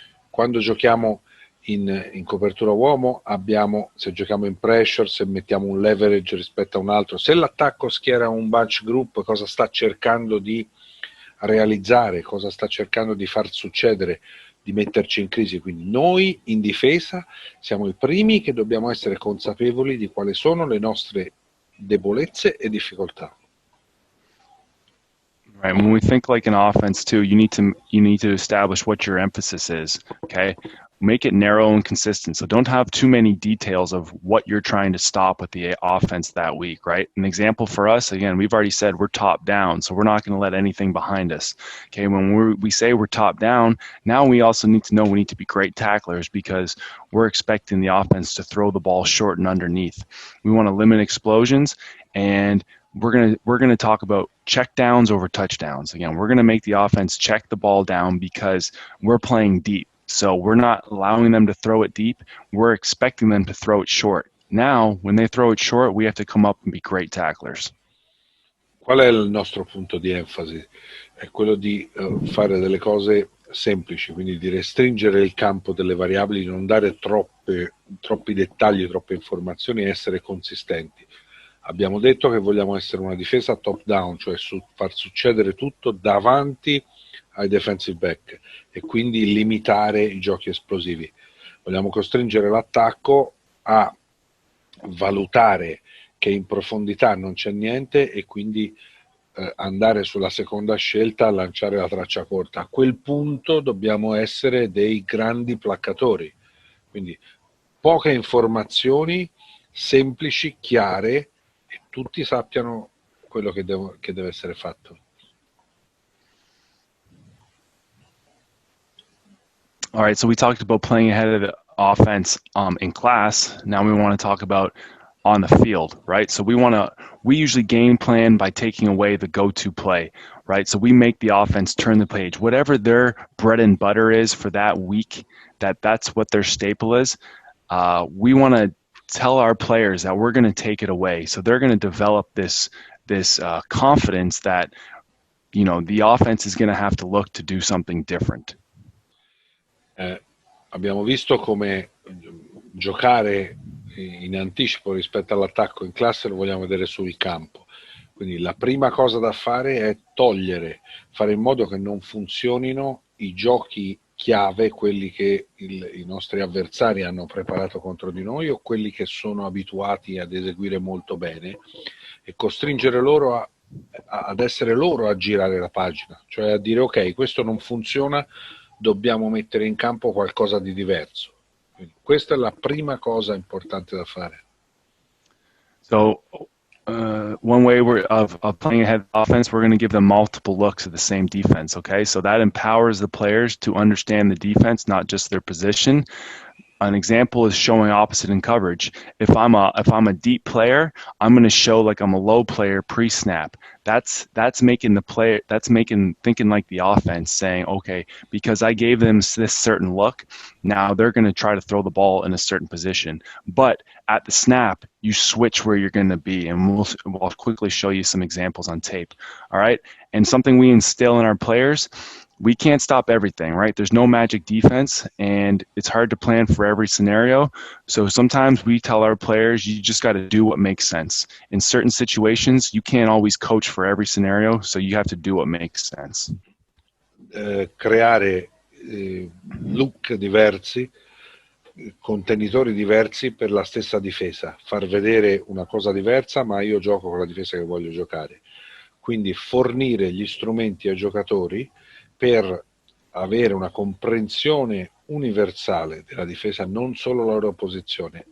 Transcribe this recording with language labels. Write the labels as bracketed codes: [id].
[it] Quando giochiamo in copertura uomo abbiamo, se giochiamo in pressure, se mettiamo un leverage rispetto a un altro, se l'attacco schiera un bunch group, cosa sta cercando di realizzare, cosa sta cercando di far succedere, di metterci in crisi. Quindi noi in difesa siamo i primi che dobbiamo essere consapevoli di quali sono le nostre debolezze e difficoltà. [en] Right. When we think like an offense too, you need to establish what your emphasis is. Okay. Make it narrow and consistent. So don't have too many details of what you're trying to stop with the offense that week, right? An example for us, again, we've already said we're top down, so we're not going to let anything behind us. Okay, when we say we're top down, now we also need to know we need to be great tacklers because we're expecting the offense to throw the ball short and underneath. We want to limit explosions, and we're gonna talk about check downs over touchdowns. Again, we're gonna make the offense check the ball down because we're playing deep. So we're not allowing them to throw it deep. We're expecting them to throw it short. Now, when they throw it short, we have to come up and be great tacklers. [it] Qual è il nostro punto di enfasi? È quello di fare delle cose semplici, quindi di restringere il campo delle variabili, non dare troppi dettagli, troppe informazioni e essere consistenti. Abbiamo detto che vogliamo essere una difesa top down, cioè far succedere tutto davanti ai defensive back e quindi limitare i giochi esplosivi. Vogliamo costringere l'attacco a valutare che in profondità non c'è niente e quindi andare sulla seconda scelta a lanciare la traccia corta. A quel punto dobbiamo essere dei grandi placcatori, quindi poche informazioni, semplici, chiare, e tutti sappiano quello che deve essere fatto. [en] All right, so we talked about playing ahead of the offense in class. Now we want to talk about on the field, right? So we usually game plan by taking away the go-to play, right? So we make the offense turn the page. Whatever their bread and butter is for that week, that's what their staple is. We want to tell our players that we're going to take it away. So they're going to develop this confidence that, you know, the offense is going to have to look to do something different. [it] Abbiamo visto come giocare in anticipo rispetto all'attacco in classe lo vogliamo vedere sul campo. Quindi la prima cosa da fare è fare in modo che non funzionino i giochi chiave, quelli che i nostri avversari hanno preparato contro di noi o quelli che sono abituati ad eseguire molto bene, e costringere loro ad essere loro a girare la pagina, cioè a dire ok, questo non funziona, dobbiamo mettere in campo qualcosa di diverso. Quindi questa è la prima cosa importante da fare. [en] So one way of playing ahead of offense, we're going to give them multiple looks at the same defense, okay? So that empowers the players to understand the defense, not just their position. An example is showing opposite in coverage. If I'm a deep player, I'm going to show like I'm a low player pre-snap. That's making the player, thinking like the offense, saying, okay, because I gave them this certain look, now they're going to try to throw the ball in a certain position. But at the snap, you switch where you're going to be, and we'll quickly show you some examples on tape. All right, and something we instill in our players. we can't stop everything, right? There's no magic defense, and it's hard to plan for every scenario. So sometimes we tell our players, you just got to do what makes sense. In certain situations, you can't always coach for every scenario, so you have to do what makes sense. [it] Creare look diversi, contenitori diversi per la stessa difesa, far vedere una cosa diversa, ma io gioco con la difesa che voglio giocare. Quindi fornire gli strumenti ai giocatori per avere una comprensione universale della difesa, non solo la loro posizione.